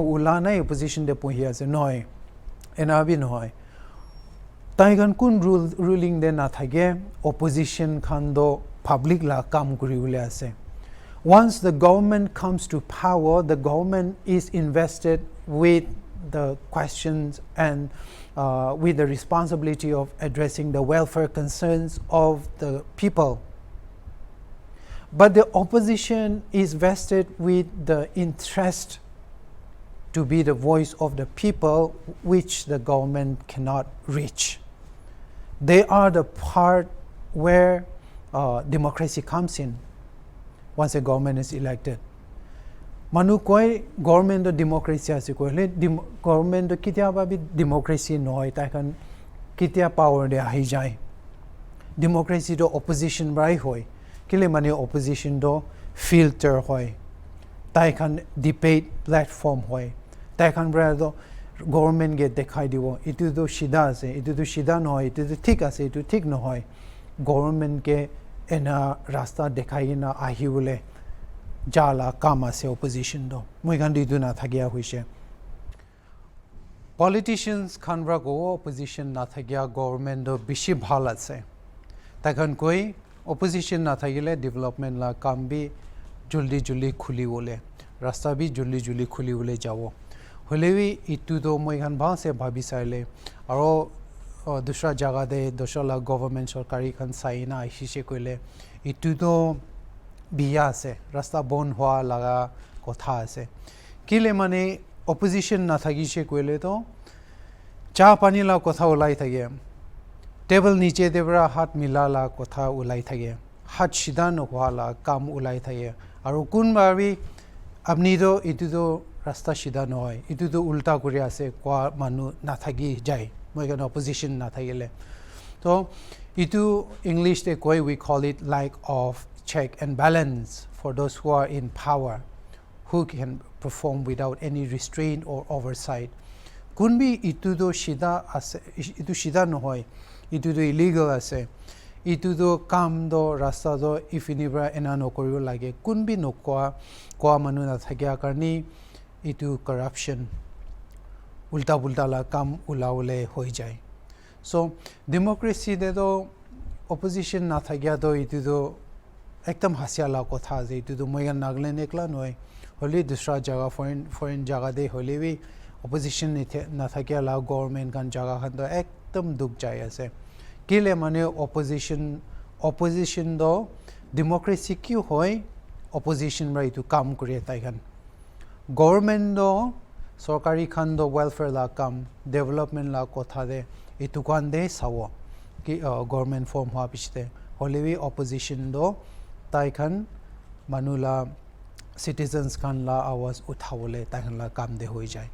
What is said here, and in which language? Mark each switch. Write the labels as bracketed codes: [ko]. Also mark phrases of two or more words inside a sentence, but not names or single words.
[nag] ulana opposition de pohia se noi ena bi noi taigan kun ruling de na thage opposition khan do public la kam kuriule ase [en] once the government comes to power the government is invested with the questions and with the responsibility of addressing the welfare concerns of the people. But the opposition is vested with the interest to be the voice of the people, which the government cannot reach. They are the part where democracy comes in once a government is elected. [nag] Manu koi government do democracy ase ko le government do kitia ba bi democracy noi ta kan kitia power de ahi jai democracy do opposition brai hoi kile mane opposition do filter hoi ta kan debate platform hoi ta kan bra do government ge dekhai dibo itu do shida ase itu do shida noi itu do thik ase itu thik no hoi government ke ena rasta dekhai na ahi bole jala kama se opposition do moi kan di duna thagya hoise politicians khanra go opposition na thagya government do bishi bhal ase takhan koi opposition na thagile development la kam bi juldi khuli bole rasta bi juldi khuli bole jawo holewi itu do moi kan bha se bhabi saile aro dusra jaga de dosala government sarkari khan saina aishe koile itu do biya ase rasta bon hua laga kotha ase kile mane opposition na thagi she koile to cha pani la kotha ulai thage table niche debra hat mila la kotha ulai thage hat sidan hua la kam ulai thage aru kun bari apni do itu do rasta sida noi itu do ulta kuri ase kwa manu na thagi jai moi kan opposition na thagile to itu English de koi [en] we call it lack of check and balance for those who are in power, who can perform without any restraint or oversight. [nag] Kunbi itudo shida ase, itu shida nohoy, itudo illegal ase, itudo kam do rasta do ifinibra ena nokoribo lage. Kunbi nokwa kwa manu na thakya karni itu corruption ulta pulta la kam ulaule hoi jai. So democracy de do opposition na thakya do itudo ekdam hasya la kotha je, itudo moigan Nagaland ekla noy, holi dusra jaga foreign jaga de holi bi opposition na thakya la government kan jaga khan do ekdam duk jai ase. Kile mane opposition do democracy kyu hoy opposition ra itu kam kure tai khan. Government do सरकारी खान दो वेलफेयर ला काम डेवलपमेंट ला कोथा दे इतुकान दे सावो कि [en] government form [nag] हुआ पिछते होलेवी ऑपोजिशन दो ताई खान मानुला सिटीजन्स खान ला आवाज उठावले ताई खान ला काम दे होई जाए.